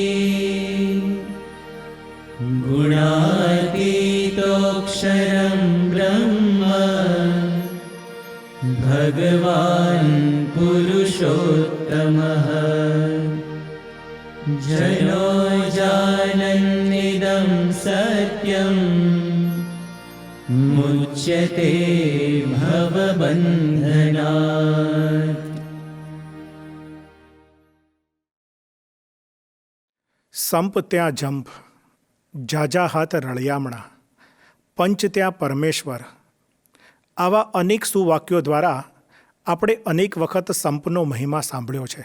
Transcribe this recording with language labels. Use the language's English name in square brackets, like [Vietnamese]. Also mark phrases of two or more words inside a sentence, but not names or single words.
[Sanskrit] गुणातीतोऽक्षरं ब्रह्म भगवान् पुरुषोत्तमः. जनो जानन्निदं सत्यं मुच्यते भवबन्धनात्. [Gujarati] સંપ ત્યાં જંપ, ઝાઝા હાથ રળિયામણા, પંચ ત્યાં પરમેશ્વર. આવા અનેક સુવાક્યો દ્વારા આપણે અનેક વખત સંપનો મહિમા સાંભળ્યો છે.